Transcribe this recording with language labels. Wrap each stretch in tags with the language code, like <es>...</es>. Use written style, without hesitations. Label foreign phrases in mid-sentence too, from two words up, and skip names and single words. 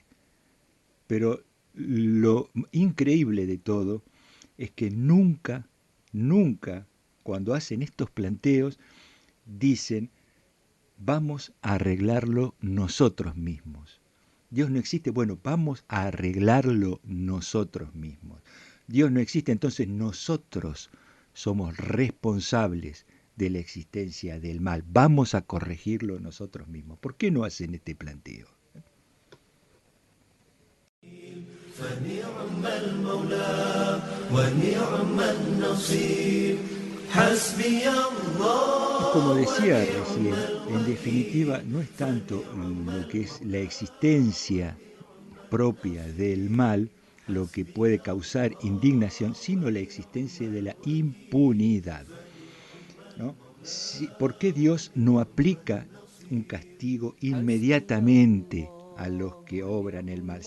<es>Pero lo increíble de todo es que nunca, nunca, cuando hacen estos planteos, dicen, vamos a arreglarlo nosotros mismos. Dios no existe, bueno, vamos a arreglarlo nosotros mismos. Dios no existe, entonces nosotros somos responsables de la existencia del mal. Vamos a corregirlo nosotros mismos. ¿Por qué no hacen este planteo?</es> <ar>فنعم المولى ونعم النصير حسبي الله.</ar> <es>Y como decía recién, en definitiva no es tanto lo que es la existencia propia del mal lo que puede causar indignación, sino la existencia de la impunidad, ¿no? ¿Por qué Dios no aplica un castigo inmediatamente a los que obran el mal?</es>